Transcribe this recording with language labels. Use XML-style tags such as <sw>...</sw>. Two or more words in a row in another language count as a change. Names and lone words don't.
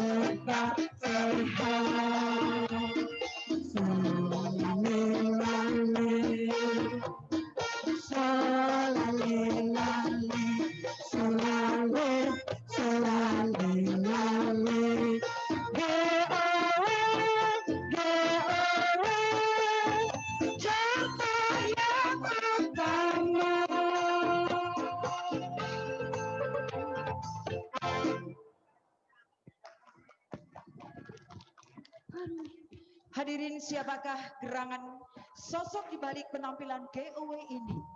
<id>tetap sehat. Solalilali, solalilali, solale, solalilali. G-O-W, G-O-W, cahaya utama. Hadirin, siapakah gerangan sosok di balik penampilan GOW ini?</id>